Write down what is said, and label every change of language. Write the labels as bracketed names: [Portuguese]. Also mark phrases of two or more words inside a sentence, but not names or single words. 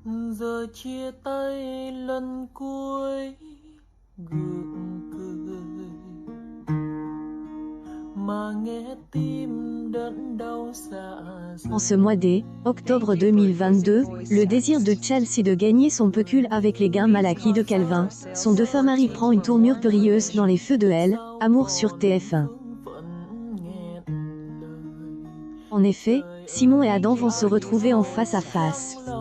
[Vietnamese] Giờ chia tay lần cuối gượng cười mà nghe tim đớn đau dạ [French] En ce mois octobre 2022, le désir de Chelsea de gagner son pécule avec les gains mal acquis de Calvin, son défunt mari prend une tournure périlleuse dans les feux de Elle, Amour sur TF1. En effet, Simon et Adam vont se retrouver en face à face.